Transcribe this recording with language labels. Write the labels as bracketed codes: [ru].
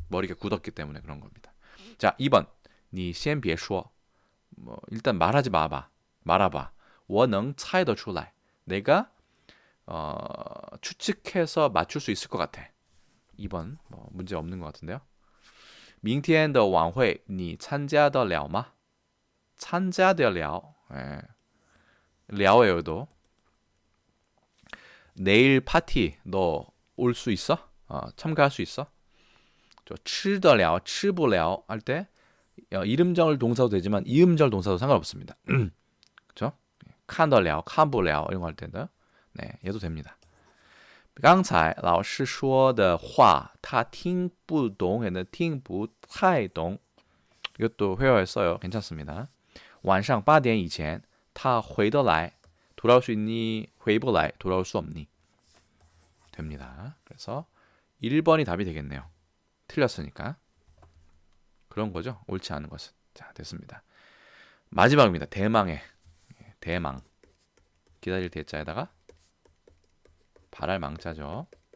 [ko] 머리가 굳었기 때문에 그런 겁니다. 자, 2번. [zh] 你先别说. [ko] 뭐 일단 말하지 말아봐. [zh] 我能猜得出来. [ko] 내가 추측해서 맞출 수 있을 것 같아. 2번. 뭐 문제 없는 것 같은데요. [zh] 明天的晚会你参加得了吗? 参加得了.랴오예요, 도. [ko] 내일 파티 너 올 수 있어? 참가할 수 있어? 吃得了,吃不了 할 때 이름절 동사도 되지만 이음절 동사도 상관없습니다. 그렇죠? 看得了看不了이런 거 할 때도 네, 얘도 됩니다. [zh] 刚才老师说的话他听不懂 얘는 听不太懂 [ko] 이것도 회화했어요. 괜찮습니다. [zh] 晚上8点以前他回得来 [ko] 돌아올 수 있니? 回不来 돌아올 수 없니? 됩니다. 그래서 1번이 답이 되겠네요. 틀렸으니까. 그런 거죠. 옳지 않은 것은. 자, 됐습니다. 마지막입니다. 대망의 대망. 기다릴 대자에다가 바랄 망자죠.